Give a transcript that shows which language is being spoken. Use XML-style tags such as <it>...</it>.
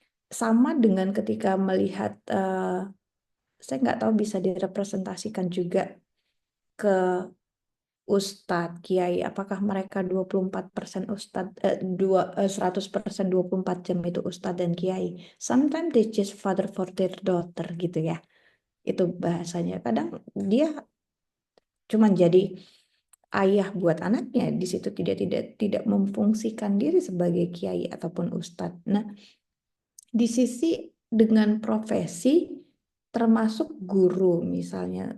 <id>Sama dengan ketika melihat, saya nggak tahu bisa direpresentasikan juga ke Ustadz, Kiai, apakah mereka 24% Ustadz, 100% 24 jam itu Ustadz dan Kiai.</id> <en>Sometimes they just father for their daughter</en> <id>gitu ya. Itu bahasanya. Kadang dia cuma jadi ayah buat anaknya, di situ tidak memfungsikan diri sebagai Kiai ataupun Ustadz. Nah, di sisi dengan profesi termasuk guru misalnya.</id>